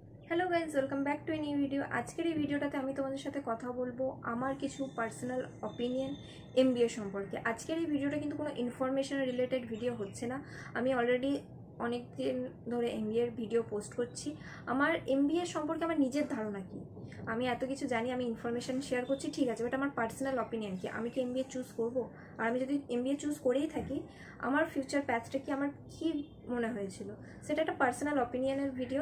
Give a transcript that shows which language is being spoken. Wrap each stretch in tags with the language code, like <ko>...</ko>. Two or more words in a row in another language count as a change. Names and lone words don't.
<en>hello guys welcome back to a new video.</en> <bn>आजकेर এই ভিডিওটাতে আমি তোমাদের সাথে কথা বলবো আমার কিছু</bn> <en>personal opinion</en> <bn>এমবিএ সম্পর্কে। আজকের এই ভিডিওটা কিন্তু কোনো</bn> <en>information related video</en> <bn>হচ্ছে না। আমি অলরেডি অনেক দিন ধরে এমবিএর ভিডিও পোস্ট করছি। আমার এমবিএ সম্পর্কে আমার নিজের ধারণা কি, আমি এত কিছু জানি, আমি ইনফরমেশন শেয়ার করছি, ঠিক আছে, বাট আমার</bn> <en>personal opinion</en> <bn>কি, আমি কি এমবিএ চুজ করব, আর আমি যদি এমবিএ চুজ করেই থাকি আমার</bn> <en>future path</en> <bn>কি, আমার কি মনে হয়েছিল, সেটা একটা</bn> <en>personal opinion</en> <bn>ভিডিও।</bn>